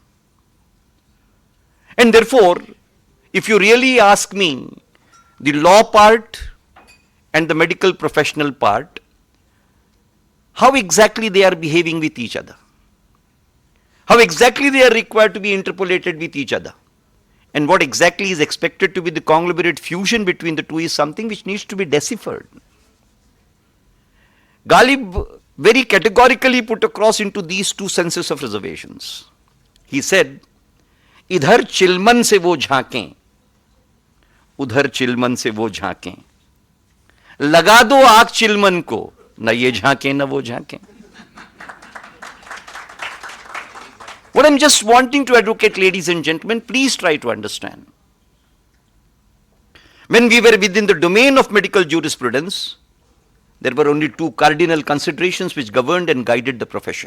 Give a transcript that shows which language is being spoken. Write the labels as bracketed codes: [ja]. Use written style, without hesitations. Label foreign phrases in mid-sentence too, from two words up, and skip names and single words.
[en] And therefore, if you really ask me, the law part and the medical professional part, how exactly they are behaving with each other, how exactly they are required to be interpolated with each other, and what exactly is expected to be the conglomerate fusion between the two is something which needs to be deciphered. Ghalib very categorically put across into these two senses of reservations. He said, [ur] "ادھر چلمن سے وہ جھانکیں، ادھر چلمن سے وہ جھانکیں. لگا دو آگ چلمن کو، نہ یہ جھانکے نہ وہ جھانکے." [en] What I'm just wanting to advocate, ladies and gentlemen, please try to understand. When we were within the domain of medical jurisprudence, there were only two cardinal considerations which governed and guided the profession.